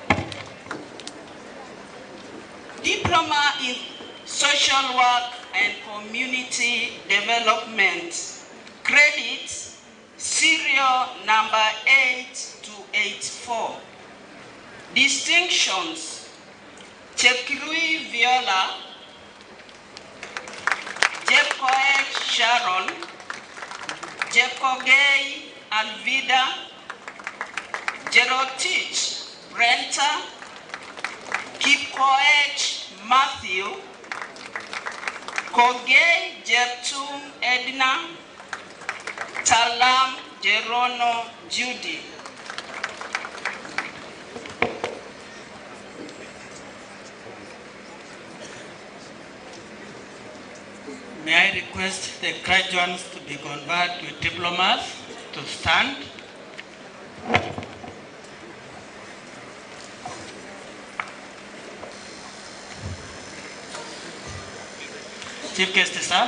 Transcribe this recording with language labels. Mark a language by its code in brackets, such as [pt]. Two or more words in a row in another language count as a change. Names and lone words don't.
[en] Diploma in Social Work and Community Development. Credits, serial number 8 to 84. Distinctions, Chepkirui Viola, Jepkoech Sharon, Jepkogei Alvida, Jerotich Brenta, Kipkoech Matthew, Kogei Jeptum Edna, Talam Jerono Judy. May I request the graduates to be conferred with diplomas to stand? Chief guest, sir.